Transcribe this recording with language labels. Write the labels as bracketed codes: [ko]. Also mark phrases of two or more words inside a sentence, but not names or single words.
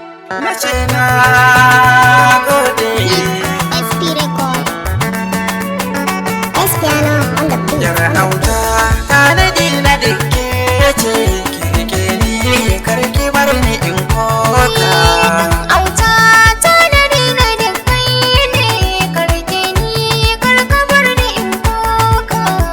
[ha] Na ce na gode. S P Record. [en] S Piano on the beat. [ha] Yar auta, tanadi na da ke ce, ki rike ni, kar ki bar ni in koka. Auta, tanadi na da kai ne, kar ki ni, kar ka bar ni in koka.